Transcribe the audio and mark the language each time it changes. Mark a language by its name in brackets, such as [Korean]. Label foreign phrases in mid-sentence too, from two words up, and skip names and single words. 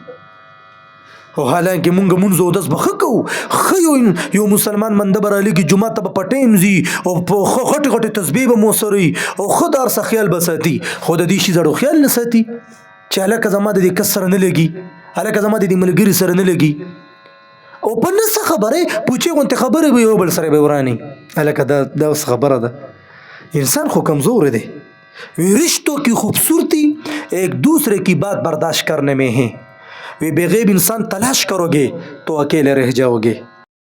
[Pashto] او حالانکه مونږ مونځ او داس به ښه کوو، ښه یو مسلمان بنده به رالیږي جومات ته به په ټایم ځي او په غټې غټې تسبیح به مو سره وي او ښه د هر څه خیال به ساتي، خو د دې شي زړو خیال نه ساتي چې هلکه زما د دې کس سره نه لګي، هلکه زما د دې ملګري سره نه لګي. او په نه څه خبرې پوچې غوندې خبرې به یو بل سره به وراني. هلکه دا اوس خبره ده. انسان خو کمزور دی. [Urdu] رشتوں کی خوبصورتی ایک دوسرے کی بات برداشت کرنے میں ہے. بے غیب انسان تلاش کرو گے تو اکیلے رہ جاؤ گے.